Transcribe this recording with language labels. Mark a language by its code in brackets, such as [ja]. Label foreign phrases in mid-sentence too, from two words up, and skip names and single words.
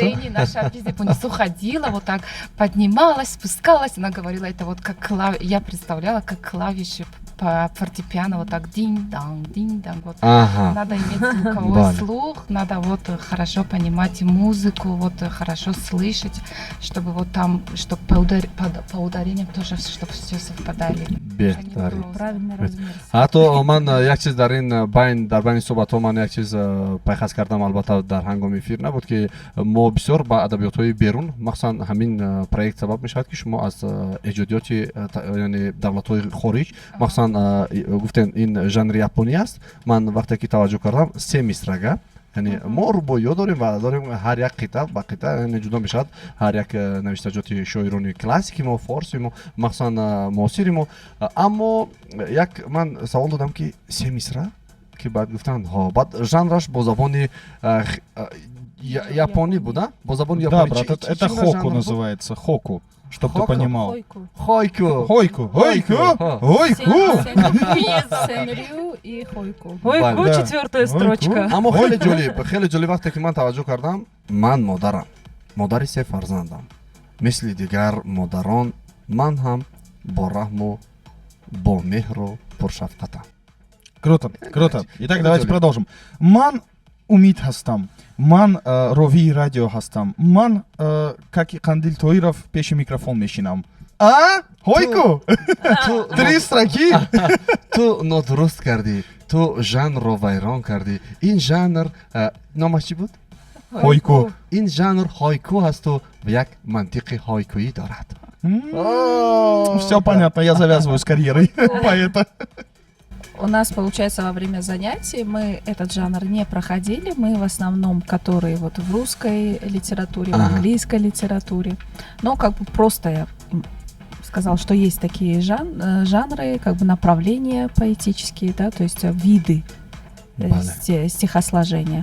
[ru] сцене, наша Апизипунису ходила, вот так поднималась, спускалась, она говорила, это вот как я представляла, как клавиши по фортепиано, вот так динь-данг, вот. Ага. Надо иметь звуковой [tg] Баля. [ru] слух, надо вот хорошо понимать и музыку, вот хорошо слышать, чтобы вот там, чтобы по ударениям тоже, чтобы все совпадали. [tg] Беҳтарин. [ru] Правильный размер. [tg] ҳатто ман як чиз дар байни суҳбатҳо ман як чиз пайхас кардам, албатта дар ҳангоми эфир набуд, ки мо бисёр ба адабиётҳои берун, махсусан ҳамин проект сабаб мешавад, ки шумо аз эҷодиёти яъне давлатҳои хориҷ, махсусан гуфтен ин жанри японӣ аст. Ман вақте ки таваҷҷӯҳ кардам, 3 мисрага, яъне мо рубоиё дорем ва дорем ҳар як қита ба қита яъне ҷудо мешавад, ҳар як навиштаҷоти шоирони классики мо, форси мо, махсусан муосири мо. Аммо як ман савол додам, ки 3 мисра, ки баъд гуфтанд ҳо, баъд жанраш бо забони японӣ буда, бо забони [ru] Да, [tg] японӣ. [ru] брат, это хоку называется, хоку, чтоб ты Хоку? понимал. Хойку. Хойку, хойку, Ха. хойку. Сенрю и хойку. Ой, [tg] Баль. [ru] Да. четвертая Ой, строчка. [tg] аммо хеле ҷолиб вақте ки ман таваҷҷӯҳ кардам, ман модарам, модари 3 фарзандам, мисли дигар модарон ман ҳам бо раҳму бо меҳру пуршафқатам. [ru] Круто, круто. Итак, Это давайте Джоли. продолжим. [tg] Ман умид ҳастам. Ман рови радио ҳастам. Ман [ru] как и [tg] Қандил Тоиров пеши микрофон мешинам. [ru] Хойку! 3 строки? [tg] Ту нодуруст кардӣ, ту жанрро вайрон кардӣ. Ин жанр номаш чӣ буд? Хойку. Ин жанр хойку ҳасту як мантиқи хойкуӣ дорад. [ru] Все понятно, я завязываю с карьерой поэта. У нас, получается, во время занятий мы этот жанр не проходили. Мы в основном, которые вот в русской литературе, в Ага. английской литературе. Но как бы просто я сказал, что есть такие жанры, как бы направления поэтические, да, то есть виды стихосложения.